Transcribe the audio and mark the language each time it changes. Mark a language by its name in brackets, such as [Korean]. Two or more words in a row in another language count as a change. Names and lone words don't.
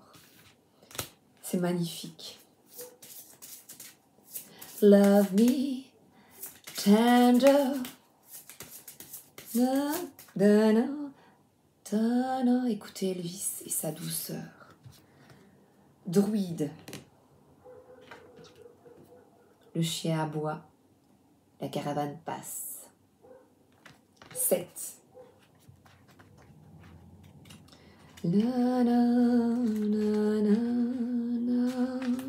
[French] C'est magnifique. [English] Love me tender. Na, na, na, ta, na. [French] Écoutez Elvis et sa douceur. Druide. Le chien aboie. La caravane passe. 7. Na, na, na, na, na.